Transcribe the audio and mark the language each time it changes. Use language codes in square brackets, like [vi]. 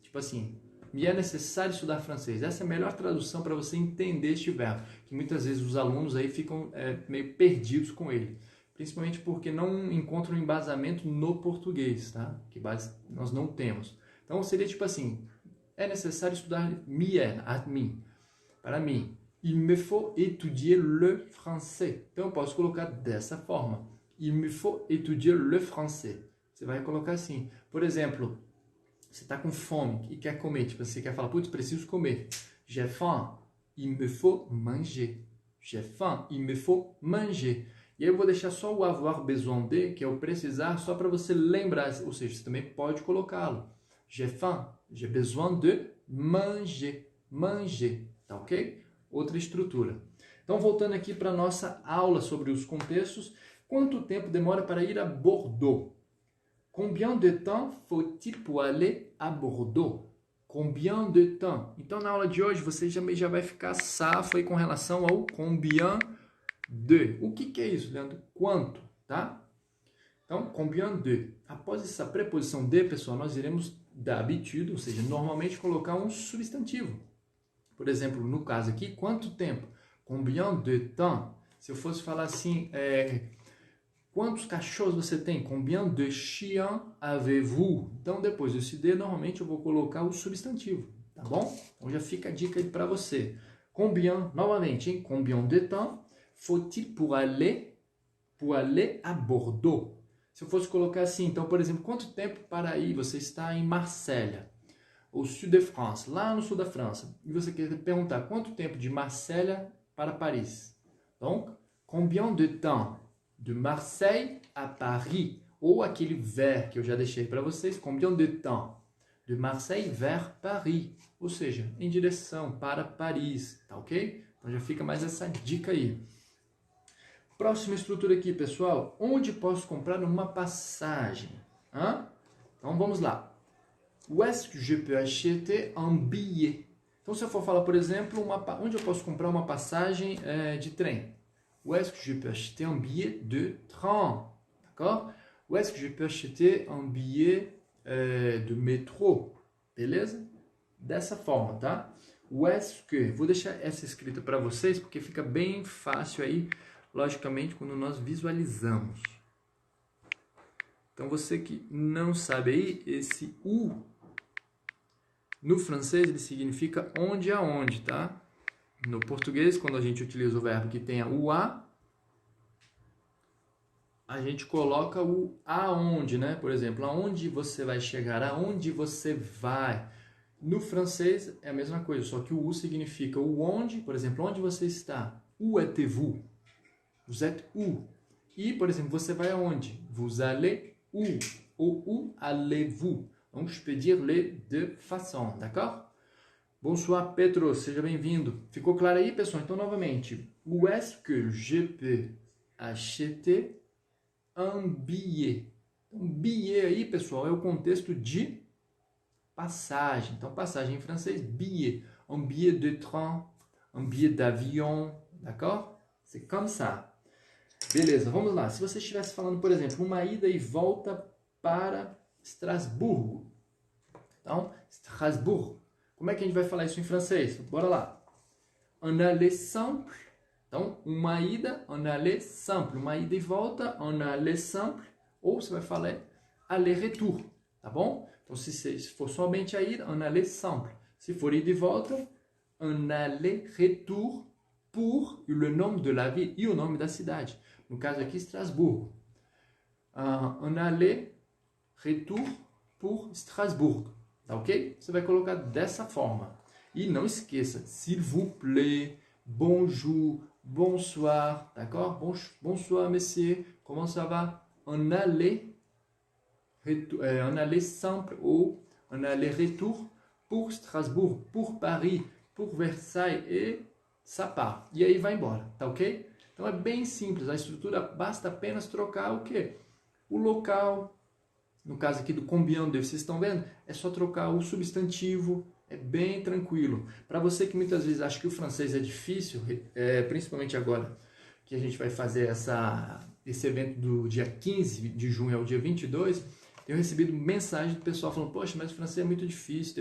[pt] Tipo assim, me é necessário estudar francês. Essa é a melhor tradução para você entender este verbo, que muitas vezes os alunos aí ficam meio perdidos com ele. Principalmente porque não encontram embasamento no português, tá? Que base nós não temos. Então, seria tipo assim, é necessário estudar mim, para mim. [fr] Il me faut étudier le français. [pt] Então, eu posso colocar dessa forma. [fr] Il me faut étudier le français. [pt] Você vai colocar assim. Por exemplo, você está com fome e quer comer. Tipo, você quer falar, putz, preciso comer. [fr] J'ai faim. Il me faut manger. J'ai faim. Il me faut manger. [pt] E aí eu vou deixar só o avoir besoin de, que é o precisar, só para você lembrar. Ou seja, você também pode colocá-lo. [fr] J'ai faim. J'ai besoin de manger. Manger. [pt] Tá ok? Outra estrutura. Então, voltando aqui para a nossa aula sobre os contextos. Quanto tempo demora para ir a Bordeaux? [fr] Combien de temps faut-il pour aller à Bordeaux? Combien de temps? [pt] Então, na aula de hoje, você já vai ficar safo aí com relação ao combien de. O que é isso, Leandro? Quanto, tá? Então, combien de. Após essa preposição de, pessoal, nós iremos d'habitude, ou seja, normalmente colocar um substantivo. Por exemplo, no caso aqui, quanto tempo? Combien de temps? Se eu fosse falar assim, quantos cachorros você tem? [fr] Combien de chiens avez-vous? [pt] Então, depois desse de, normalmente eu vou colocar o substantivo, tá bom? Então, já fica a dica aí para você. Combien, novamente, hein? [fr] Combien de temps faut-il pour aller à Bordeaux? [pt] Se eu fosse colocar assim, então, por exemplo, quanto tempo para ir? Você está em Marselha, [fr] au sud de France, [pt] lá no sul da França, e você quer perguntar quanto tempo de Marselha para Paris? [fr] Donc, combien de temps de Marseille à Paris? [pt] Ou aquele vers que eu já deixei para vocês, [fr] combien de temps de Marseille vers Paris? [pt] Ou seja, em direção para Paris, tá ok? Então já fica mais essa dica aí. Próxima estrutura aqui, pessoal. Onde posso comprar uma passagem? Então vamos lá. [fr] Où est-ce que je peux acheter un billet? [pt] Então, se eu for falar, por exemplo, onde eu posso comprar uma passagem de trem? [fr] Où est-ce que je peux acheter un billet de train? D'accord? Où est-ce que je peux acheter un billet de métro? [pt] Beleza? Dessa forma, tá? [fr] Où est-ce que... [pt] Vou deixar essa escrita para vocês, porque fica bem fácil aí, logicamente, quando nós visualizamos. Então, você que não sabe aí, esse où, no francês, ele significa onde aonde, tá? No português, quando a gente utiliza o verbo que tenha o a gente coloca o aonde, né? Por exemplo, aonde você vai chegar, aonde você vai. No francês é a mesma coisa, só que o u significa o onde, por exemplo, onde você está? [fr] Où êtes-vous? Vous êtes où? [pt] E, por exemplo, você vai aonde? [fr] Vous allez où? Ou où allez-vous? Donc, je peux dire les deux façons, d'accord? Bonsoir, [pt] Pedro, seja bem-vindo. Ficou claro aí, pessoal? Então, novamente, [fr] où est-ce que je peux acheter un billet? [pt] Um billet aí, pessoal, é o contexto de passagem. Então, passagem em francês, billet. [fr] Un billet de train, un billet d'avion, d'accord? C'est comme ça. [pt] Beleza, vamos lá. Se você estivesse falando, por exemplo, uma ida e volta para Estrasburgo. Então, Strasbourg. Como é que a gente vai falar isso em francês? Bora lá. [fr] Un aller simple [pt] Então, uma ida, [fr] un aller simple. [pt] Uma ida e volta, un aller simple. Ou você vai falar aller-retour, tá bom? Então, se for somente a ida, un aller simple. Se for ida e volta, un aller-retour [fr] pour le nome de la ville [pt] e o nome da cidade. No caso aqui, Estrasburgo. [fr] Un aller-retour pour Strasbourg. [pt] Tá ok? Você vai colocar dessa forma. E não esqueça, [fr] s'il vous plaît, bonjour, bonsoir, d'accord? Bonsoir, monsieur, comment ça va? Un aller simple ou un aller-retour pour Strasbourg, pour Paris, pour Versailles e ça part. [pt] E aí vai embora, tá ok? Então é bem simples, a estrutura basta apenas trocar o quê? O local, no caso aqui do combien de, vocês estão vendo? É só trocar o substantivo, é bem tranquilo. Para você que muitas vezes acha que o francês é difícil, principalmente agora que a gente vai fazer esse evento do dia 15 de junho ao dia 22, tenho recebido mensagem do pessoal falando, poxa, mas o francês é muito difícil.